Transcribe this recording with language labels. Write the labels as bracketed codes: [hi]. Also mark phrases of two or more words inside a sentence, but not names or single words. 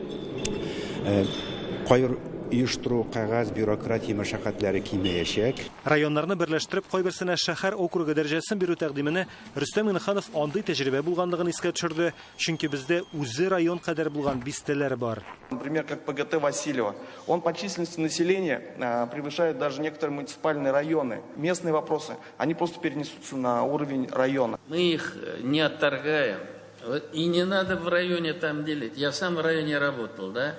[tt] Кайыр оештыру, кәгазь, бюрократия мәшәкатьләре кимәячәк. Районнарны берләштереп, кайберсенә шәһәр округы дәрәҗәсен бирү тәкъдименә Рөстәм Миңнеханов андый тәҗрибә булганлыгын искә төшерде, чөнки бездә үзе район кадәр булган бистәләр бар. [ru] Например, как ПГТ Васильева. Он по численности населения превышает даже некоторые муниципальные районы. Местные вопросы, они просто перенесутся на уровень района. Мы их не отторгаем. И не надо в районе там делить. Я сам в районе работал, да?